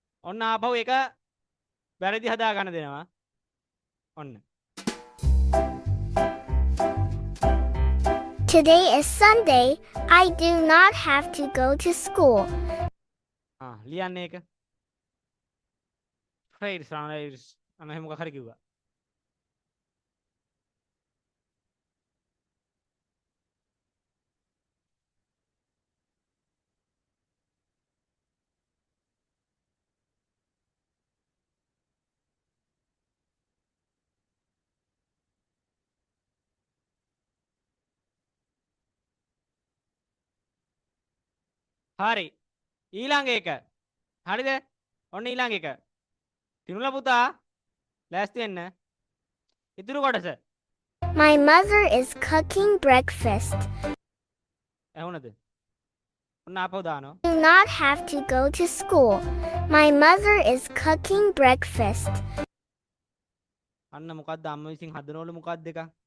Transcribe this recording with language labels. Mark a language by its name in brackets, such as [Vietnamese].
[Sinhala] ඔන්න ආපහු එක වැරදි හදා ගන්න දෙනවා. ඔන්න. [English] Today is Sunday. I do not have to go to school. [Sinhala] ලියන්න ඒක. ෆ්‍රයිඩ්ස් රානයිස් අන්න එහෙම මොකක් හරි කිව්වා. හරි. ඊළඟ එක. හරිද? ඔන්න ඊළඟ එක. තිනුලා පුතා ලෑස්ති වෙන්න. ඉතුරු කොටස. [English] My mother is cooking breakfast. [Sinhala] ඇහුණද? ඔන්න ආපහු දානවා. [English] Do not have to go to school. My mother is cooking breakfast. [Sinhala] අන්න මොකක්ද අම්ම විසින් හදනවලු මොකක්ද එක?